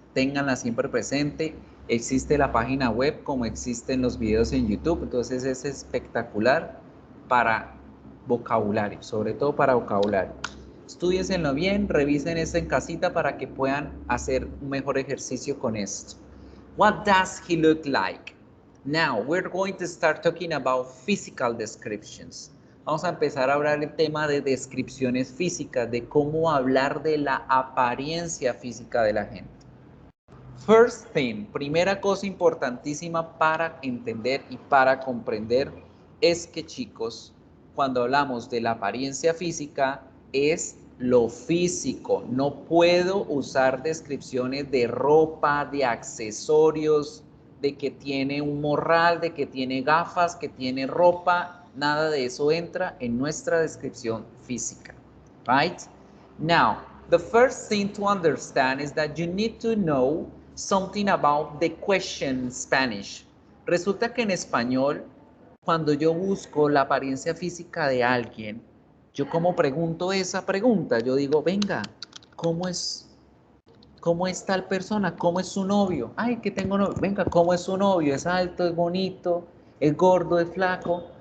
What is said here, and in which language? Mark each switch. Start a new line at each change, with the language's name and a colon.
Spanish: Ténganla siempre presente. Existe la página web como existen los videos en YouTube. Entonces es espectacular para vocabulario, sobre todo para vocabulario. Estúdienlo bien, revisen esto en casita para que puedan hacer un mejor ejercicio con esto.
English: What does he look like? Now, we're going to start talking about physical descriptions. Vamos a empezar a hablar el tema de descripciones físicas, de cómo hablar de la apariencia física de la gente. First thing,
Spanish: primera cosa importantísima para entender y para comprender es que, chicos, cuando hablamos de la apariencia física es lo físico. No puedo usar descripciones de ropa, de accesorios, de que tiene un morral, de que tiene gafas, que tiene ropa. Nada de eso entra en nuestra descripción física.
English: Right? Now, the first thing to understand is that you need to know something about the question in Spanish.
Spanish: Resulta que en español, cuando yo busco la apariencia física de alguien, yo como pregunto esa pregunta, yo digo, venga, ¿cómo es tal persona? ¿Cómo es su novio? Ay, que tengo novio. Venga, ¿cómo es su novio? ¿Es alto, es bonito, es gordo, es flaco?